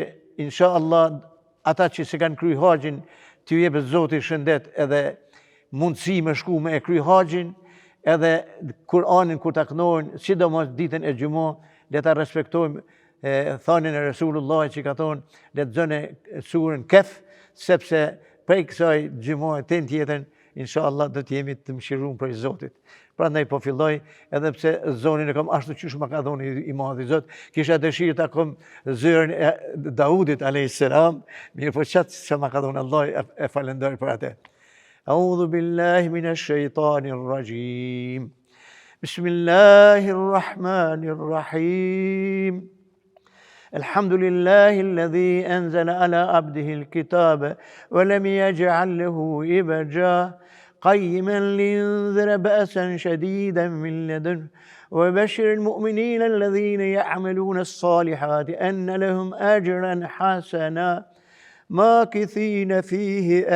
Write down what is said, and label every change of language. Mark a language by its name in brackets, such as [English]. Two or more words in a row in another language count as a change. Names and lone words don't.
[Arabic] إن شاء الله [Albanian] ata që se kanë kry haxhin t'ju jepë Zoti shëndet edhe mundësi me shku me e kry haxhin, edhe Kur'anin kur ta kënojnë, sidomos ditën e gjumah, le ta respektojmë thanin e Resulullah që ka thonë, lexoni surën Kehf, sepse prej kësaj gjumah e tjetër, [Arabic] إن شاء الله [Albanian] do t'jemi të mëshiruar prej Zotit. Prandaj po filloj, edhe pse zonin e kam ashtu qysh ma ka dhoni i madhi Zot, kisha dëshirë ta kom zërin e Daudit a.s. Mirë po qatë që ma ka dhoni Allah e falendoj për atë. [Arabic] أعوذ بالله من الشيطان الرجيم. بسم الله الرحمن الرحيم. الحمد لله الذي أنزل على عبده الكتاب ولم يجعل له عوجا قيما لينذر بأسا شديدا من لدنه وبشر المؤمنين الذين يعملون الصالحات أن لهم أجرا حسنا ماكثين فيه